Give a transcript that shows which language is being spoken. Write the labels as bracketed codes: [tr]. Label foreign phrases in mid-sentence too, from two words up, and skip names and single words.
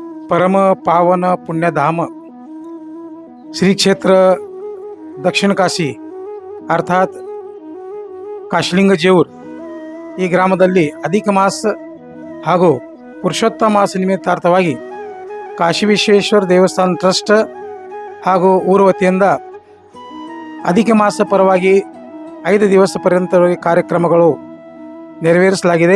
[mr] परम पावन पुण्यधाम श्री क्षेत्र दक्षिण काशी अर्थात काशलिंग जेऊर [kn] ಈ ಗ್ರಾಮದಲ್ಲಿ ಅಧಿಕ ಮಾಸ ಹಾಗೂ ಪುರುಷೋತ್ತಮ ಮಾಸ ನಿಮಿತ್ತಾರ್ಥವಾಗಿ ಕಾಶಿ ವಿಶ್ವೇಶ್ವರ ದೇವಸ್ಥಾನ ಟ್ರಸ್ಟ್ ಹಾಗೂ ಊರ ವತಿಯಿಂದ ಅಧಿಕ ಮಾಸ ಪರವಾಗಿ 5 ದಿವಸ ಪರ್ಯಂತ ಕಾರ್ಯಕ್ರಮಗಳು ನೆರವೇರಿಸಲಾಗಿದೆ.